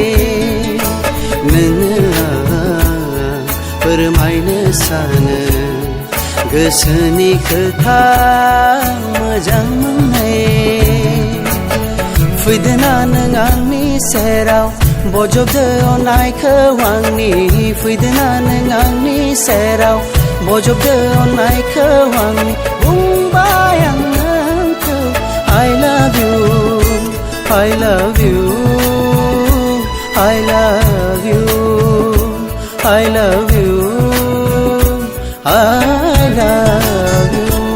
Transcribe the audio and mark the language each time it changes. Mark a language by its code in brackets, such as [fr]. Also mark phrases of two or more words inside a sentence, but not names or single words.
[brx] नोंनो आं फोरमायनो सानो गोसोनि खोथा मोजां मोननाय फैदोना नों आंनि सेराव बजबदो अननायखौ आंनि फैदोना नों आंनि सेराव बजबदो अननायखौ आंनि बुंबाय आं नोंखौ [en] I love you I love you I love you I love you I love you